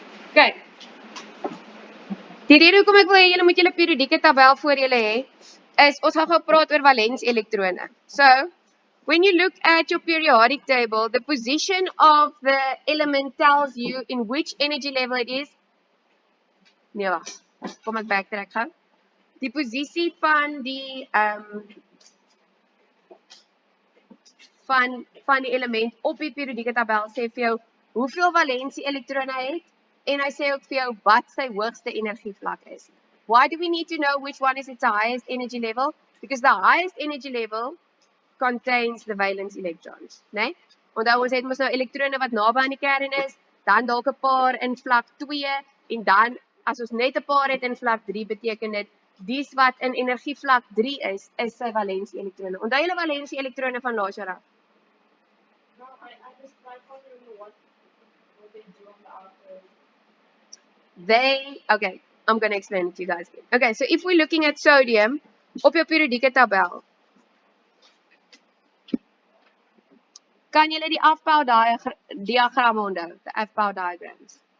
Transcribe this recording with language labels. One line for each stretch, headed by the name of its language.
Afrikaans: Okay. Die rede hoekom ek wil hê julle moet julle periodieke tabel voor julle hê, is ons gaan gou praat oor valenselektrone.
English: So, when you look at your periodic table, the position of the element tells you in which energy level it is.
Afrikaans: Nee, wag. Kom ek backtrack gou. Die posisie van die van die element op die periodieke tabel sê vir jou hoeveel valensie elektrone hy het en hy sê ook vir jou wat sy hoogste energievlak is.
English: Why do we need to know which one is its highest energy level? Because the highest energy level contains the valence electrons, né?
Afrikaans: Onthou ons het mos nou elektrone wat naby aan die kern is, dan dalk 'n paar in vlak 2 en dan as ons net 'n paar het in vlak 3 beteken dit dies wat in energievlak 3 is sy valensie elektrone. Onthou julle valensie elektrone van laas jaar af?
English: No, I just tried wondering what they do on the outer. Okay, I'm going to explain it to you guys again. Okay, so if we're looking at sodium
Afrikaans: op jou periodieke tabel, kan julle die afbou diagramme onthou, the afbou diagrams.